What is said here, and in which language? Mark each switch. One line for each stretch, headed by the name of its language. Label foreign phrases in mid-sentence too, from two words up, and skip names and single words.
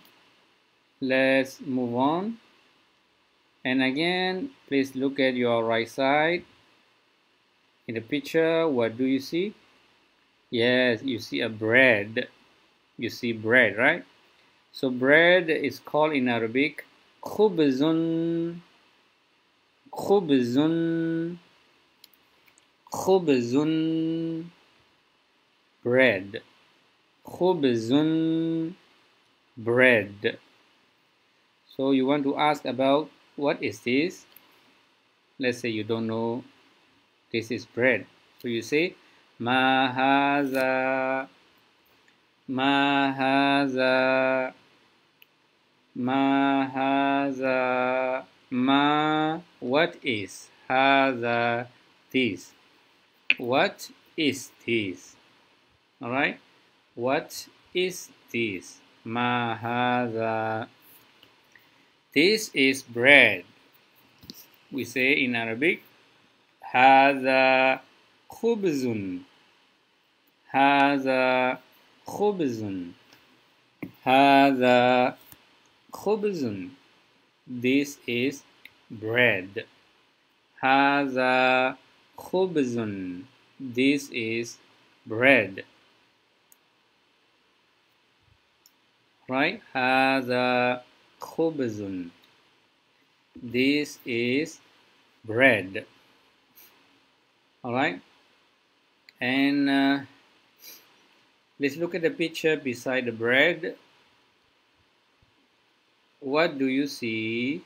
English: Let's move on. And again, please look at your right side. In the picture, what do you see? Yes, you see a bread. You see bread, right? So bread is called in Arabic khubzun.
Arabic: خبزٌ. خبزٌ.
English: Bread. Khubzun. Bread. So you want to ask about what is this? Let's say you don't know this is bread. So you say
Arabic: ما هذا. ما هذا. ما هذا. Ma,
English: what is? Haza, this. What is this? Alright? What is this?
Arabic: ما هذا.
English: This is bread. We say in Arabic,
Arabic: هذا خبزٌ. هذا خبزٌ. هذا خبزٌ.
English: This is bread.
Arabic: هذا خبزٌ.
English: This is bread. Right?
Arabic: هذا خبزٌ.
English: This is bread. Alright? And let's look at the picture beside the bread. What do you see?